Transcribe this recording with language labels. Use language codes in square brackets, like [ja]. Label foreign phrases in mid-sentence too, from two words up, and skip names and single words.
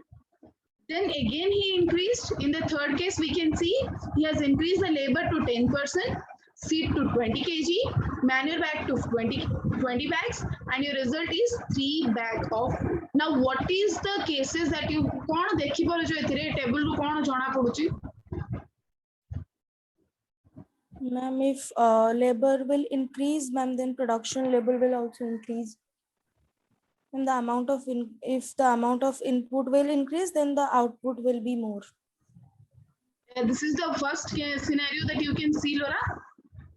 [en] Then again he increased. In the third case we can see he has increased the labor to 10%, seed to 20 kg, manure bag to 20 bags, and your result is 3 bags of food. Now what is the cases that you [or] କଣ ଦେଖି ପାରୁଛ ଏଥିରେ ଟେବଲ ରୁ କଣ ଜଣା ପଡୁଛି? [en] Ma'am, if labor will increase, ma'am, then production labor will also increase. And the amount of if the amount of input will increase, then the output will be more. This is the first scenario that you can see, Laura.